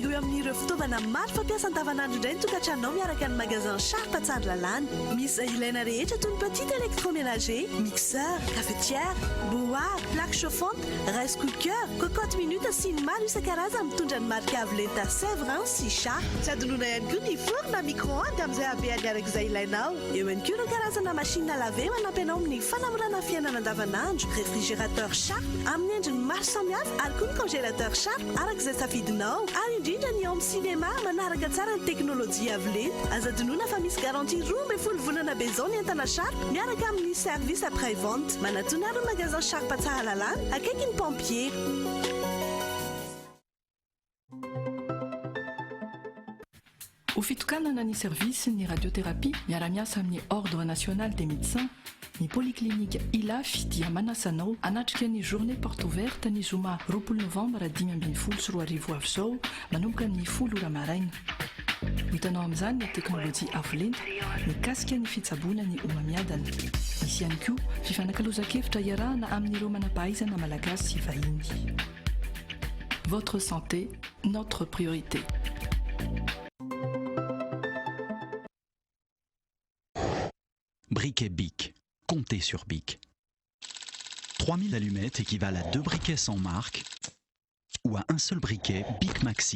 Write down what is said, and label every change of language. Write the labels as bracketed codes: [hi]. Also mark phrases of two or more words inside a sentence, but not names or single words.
[mg] eo amin'ireo fitaovana maro fampiasa andavanandro indray ny tokantranonao miaraka ny magasin Sharp Tsaralalana. Misy ilaina rehetra toy ny [fr] petite électroménager, mixeur, cafetière, bouilloire, plaque chauffante, [en] rice cooker, [fr] cocotte minute [mg] sy ny maro isan-karazany mitondra ny marika avo lenta Sèvres sy Sharp. Tsy adonona ihany koa ny four na micro-ondes amin'izay habehany arak'izay ilainao. Eo ihany koa ireo karazana [fr] machine à laver [mg] manampy anao amin'ny fanamorana fiainana andavanandro, réfrigérateur Sharp amin'ny endriny maro samihafa ary koa ny congélateur Sharp arak'izay safidinao ary indrindra ny ao amin'ny cinéma manaraka tsara ny teknôlôjia avo lenta. Azadonoana fa misy garantie 12 volana be zao ny entana Sharp miaraka amin'ny [fr] service après vente. [mg] Manatona ny magasin Sharp Tsaralalana akaikin'ny pompier. Ho fitokanana ny service ny radiothérapie miara-miasa amin'ny [fr] ordre national des médecins [mg] ny polyclinique Ilafy dia manasanao anatrika ny [fr] journée porte ouverte [mg] ny zoma 20 novembre 2012 sy 2010 avy zao manomboka ny 10 ora maraina. Hitanao amin'izany ny teknôlôjia avo lenta mikasika ny fitsaboana ny homamiadana. Misy ihany koa fifanankalozan-kevitra iarahana amin'ireo manampahaizana malagasy sy vahiny. [fr] Votre santé, notre priorité. Briquet Bic. Comptez sur Bic. 3000 allumettes équivalent à 2 briquets sans marque ou à un seul briquet Bic Maxi.